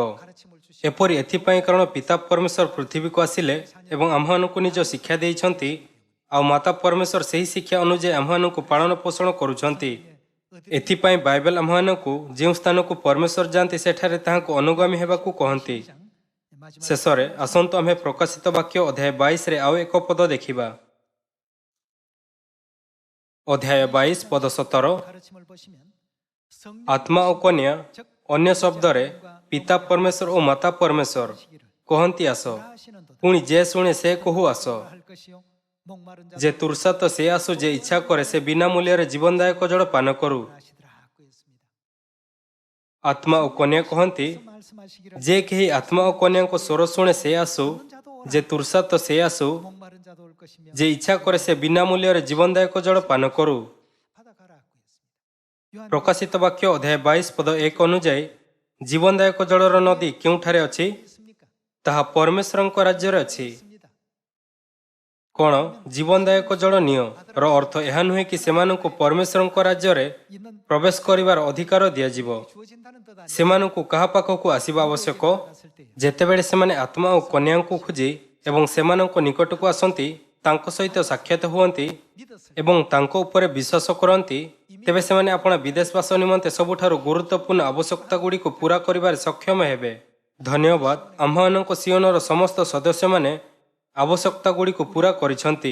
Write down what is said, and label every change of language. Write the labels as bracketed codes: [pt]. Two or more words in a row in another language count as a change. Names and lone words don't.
[or] ଏପରି ଏଥିପାଇଁ କାରଣ ପିତା ପରମେଶ୍ୱର ପୃଥିବୀକୁ ଆସିଲେ ଏବଂ ଆମ୍ଭମାନଙ୍କୁ ନିଜ ଶିକ୍ଷା ଦେଇଛନ୍ତି ଆଉ ମାତା ପରମେଶ୍ୱର ସେହି ଶିକ୍ଷା ଅନୁଯାୟୀ ଆମ୍ଭମାନଙ୍କୁ ପାଳନ ପୋଷଣ କରୁଛନ୍ତି। ଏଥିପାଇଁ ବାଇବେଲ ଆମ୍ଭମାନଙ୍କୁ ଯେଉଁ ସ୍ଥାନକୁ ପରମେଶ୍ୱର ଯାଆନ୍ତି ସେଠାରେ ତାହାଙ୍କୁ ଅନୁଗାମୀ ହେବାକୁ କହନ୍ତି। ଶେଷରେ ଆସନ୍ତୁ ଆମ୍ଭେ ପ୍ରକାଶିତ ବାକ୍ୟ ଅଧ୍ୟାୟ 22ରେ ଆଉ ଏକ ପଦ ଦେଖିବା। ଅଧ୍ୟାୟ 22 ପଦ 17। [ko] 가르침을 보시면 [or] ଆତ୍ମା ଓ କନ୍ୟା ଅନ୍ୟ ଶବ୍ଦରେ ପିତା ପରମେଶ୍ୱର ଓ ମାତା ପରମେଶ୍ୱର କହନ୍ତି ଆସ। ପୁଣି ଯେ ଶୁଣେ ସେ କହୁ ଆସ। [ko] 할 것이요 목마른 [or] ଯେ ତୃଷା ତ ସେ ଆସୁ, ଯେ ଇଚ୍ଛା କରେ ସେ ବିନା ମୂଲ୍ୟରେ ଜୀବନଦାୟକ ଜଳ ପାନ କରୁ। [ko] 자하시더라고 했습니다. [or] ଆତ୍ମା ଓ କନ୍ୟା କହନ୍ତି, [ko] 말씀하시기를 [or] ଯେ କେହି ଆତ୍ମା ଓ କନ୍ୟାଙ୍କ ସ୍ୱର ଶୁଣେ ସେ ଆସୁ, ଯେ ତୃଷା ତ ସେ ଆସୁ, [ko] 목마른 자도 올 것이며 [or] ଯେ ଇଚ୍ଛା କରେ ସେ ବିନା ମୂଲ୍ୟରେ ଜୀବନଦାୟକ ଜଳ ପାନ କରୁ। [ko] 받아가라고 했습니다. [or] ପ୍ରକାଶିତ ବାକ୍ୟ ଅଧ୍ୟାୟ 22 ପଦ 1 ଅନୁଯାୟୀ ଜୀବନଦାୟକ ଜଳର ନଦୀ କେଉଁଠାରେ ଅଛି? [ko] 있습니까? [or] ତାହା ପରମେଶ୍ୱରଙ୍କ ରାଜ୍ୟରେ ଅଛି। [ko] 있습니다. [or] କ'ଣ ଜୀବନଦାୟକ ଜଳ ନିଅ ର ଅର୍ଥ ଏହା ନୁହେଁ କି ସେମାନଙ୍କୁ ପରମେଶ୍ୱରଙ୍କ ରାଜ୍ୟରେ [ko] 있는 [or] ପ୍ରବେଶ କରିବାର ଅଧିକାର ଦିଆଯିବ। [ko] 주어진다는 뜻 아니에요. [or] ସେମାନଙ୍କୁ କାହା ପାଖକୁ ଆସିବା ଆବଶ୍ୟକ? [ko] 갔을 때요. [or] ଯେତେବେଳେ ସେମାନେ ଆତ୍ମା ଓ କନ୍ୟାଙ୍କୁ ଖୋଜି ଏବଂ ସେମାନଙ୍କ ନିକଟକୁ ଆସନ୍ତି, ତାଙ୍କ ସହିତ ସାକ୍ଷାତ ହୁଅନ୍ତି [ko] 믿었어요. [or] ଏବଂ ତାଙ୍କ ଉପରେ ବିଶ୍ୱାସ କରନ୍ତି, ତେବେ ସେମାନେ ଆପଣ ବିଦେଶବାସ ନିମନ୍ତେ ସବୁଠାରୁ ଗୁରୁତ୍ୱପୂର୍ଣ୍ଣ ଆବଶ୍ୟକତାଗୁଡ଼ିକୁ ପୂରା କରିବାରେ ସକ୍ଷମ ହେବେ। ଧନ୍ୟବାଦ, ଆମ୍ଭମାନଙ୍କ ସିଓନର ସମସ୍ତ ସଦସ୍ୟମାନେ ଆବଶ୍ୟକତାଗୁଡ଼ିକୁ ପୂରା କରିଛନ୍ତି।